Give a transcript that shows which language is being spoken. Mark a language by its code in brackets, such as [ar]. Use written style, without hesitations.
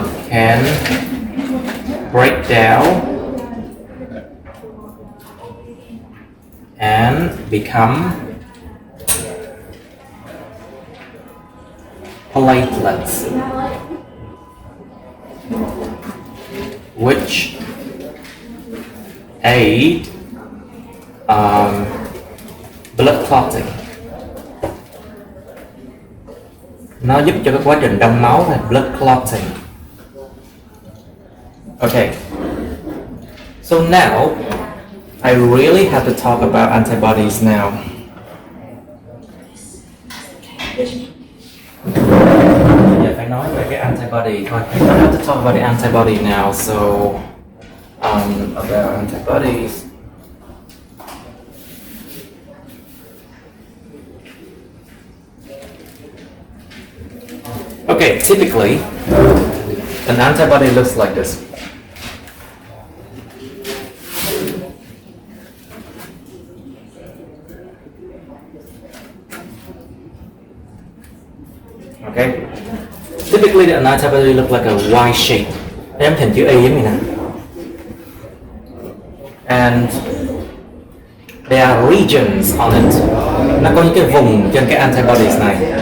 [en] can break down and become platelets, which aid blood clotting. [vi] Nó giúp cho cái quá trình đông máu là blood clotting. [en] Okay. So now I really have to talk about antibodies now. [vi] Giờ phải nói về cái antibody thôi. [en] I have to talk about the antibody now. So about antibodies. Okay, typically an antibody looks like this. Okay. Typically an antibody look like a Y shape. [vi] Em hình chữ Y giống như nè. [en] and there are regions on it. [vi] Nó có những cái vùng trên cái antibodies này.